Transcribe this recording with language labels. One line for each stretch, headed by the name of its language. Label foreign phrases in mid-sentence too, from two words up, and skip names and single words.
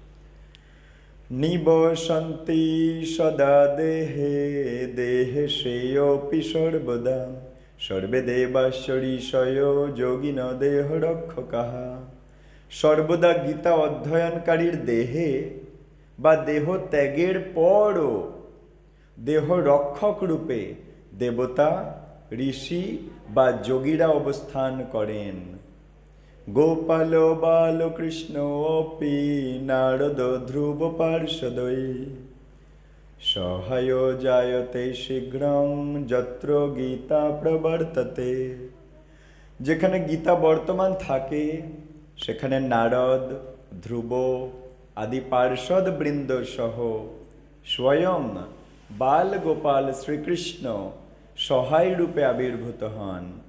Sanskrit: निवसन्ति सदा देहे देहे श्रेयोऽपि सर्वदा सर्वे देवाश्चरीशयो योगिन देहरक्षकाः।
Bangla: সর্বদা গীতা অধ্যয়নকারীর দেহে বা দেহ ত্যাগের পরে দেহ রক্ষক রূপে দেবতা ঋষি বা যোগীরা অবস্থান করেন।
Sanskrit: गोपाल बाल कृष्ण अपि नारद ध्रुव पार्षदय সহায়ো জায়তে শীঘ্রং যত্র গীতা প্রবর্ততে।
Bangla: যেখানে গীতা বর্তমান থাকে সেখানে নারদ, ধ্রুব আদি পার্ষদ বৃন্দ সহ স্বয়ং বাল গোপাল শ্রীকৃষ্ণ সহায় রূপে আবির্ভূত হন।